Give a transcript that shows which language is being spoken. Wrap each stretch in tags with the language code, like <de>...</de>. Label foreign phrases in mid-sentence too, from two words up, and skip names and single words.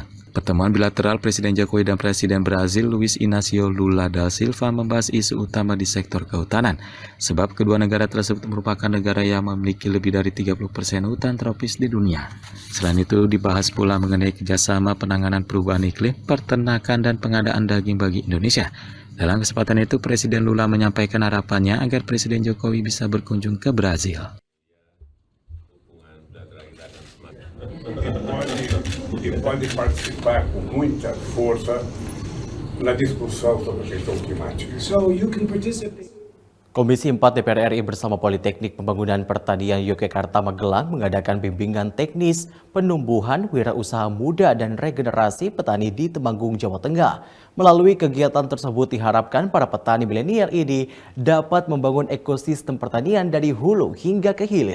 <id>Pertemuan bilateral Presiden Jokowi dan Presiden Brasil Luiz Inácio Lula da Silva membahas isu utama di sektor kehutanan, sebab kedua negara tersebut merupakan negara yang memiliki lebih dari 30% hutan tropis di dunia. Selain itu, dibahas pula mengenai kerjasama penanganan perubahan iklim, peternakan, dan pengadaan daging bagi Indonesia. Dalam kesempatan itu, Presiden Lula menyampaikan harapannya agar Presiden Jokowi bisa berkunjung ke Brasil.</id> <pt>E pode participar com muita força na discussão sobre a questão climática.</pt> <en>So you can participate.</en> <id>Komisi 4 DPR RI bersama Politeknik Pembangunan Pertanian Yogyakarta Magelang mengadakan bimbingan teknis penumbuhan wirausaha muda dan regenerasi petani di Temanggung, Jawa Tengah. Melalui kegiatan tersebut diharapkan para petani milenial ini dapat membangun ekosistem pertanian dari hulu hingga ke hilir.</id>